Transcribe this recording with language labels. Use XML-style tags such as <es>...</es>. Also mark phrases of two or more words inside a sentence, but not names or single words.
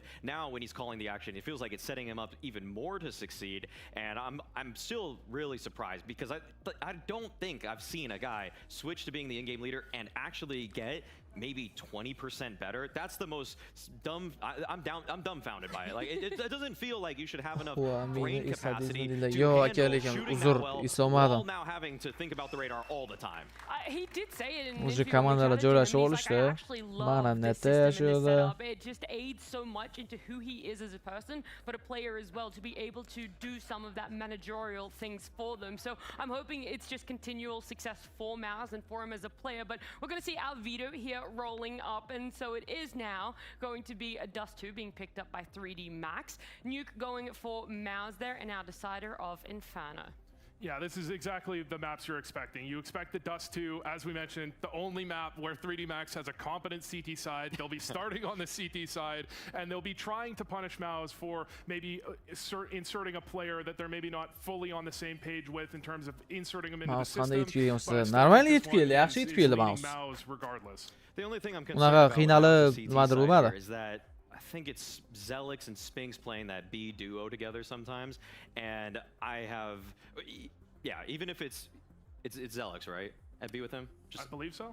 <en>Now when he's calling the action, it feels like it's setting him up even more to succeed, and I'm still really surprised because I don't think I've seen a guy switch to being the in-game leader and actually get maybe 20% better. That's the most dumb. I'm dumbfounded by it. Like it doesn't feel like you should have enough brain capacity to handle shooting that well while now having to think about the radar all the time. He did say it in</en> <uz>O'zi komandalar joylashib olishdi. Mana neta yashadi.</uz> <en>It just aids so much into who he is as a person, but a player as well, to be able to do some of that managerial things for them. So I'm hoping it's just continual success for Mouse and for him as a player. But we're going to see Alvido here rolling up, and so it is now going to be a Dust 2 being picked up by 3D Max. Nuke going for Mouse there, and our decider of Inferno. Yeah, this is exactly the maps you're expecting. You expect the Dust 2, as we mentioned, the only map where 3D Max has a competent CT side. They'll be starting on the CT side, and they'll be trying to punish Mouse for maybe inserting a player that they're maybe not fully on the same page with in terms of inserting them into the system.</en> <uz>Normally yetib keldi, yaxshi yetib keldi</uz> <en>Mouse regardless. The only thing I'm concerned about finali is that I think it's Zelix and Spinks playing that B duo together sometimes, and I have, yeah, even if it's Zelix, right? At B with him? I believe so.</en>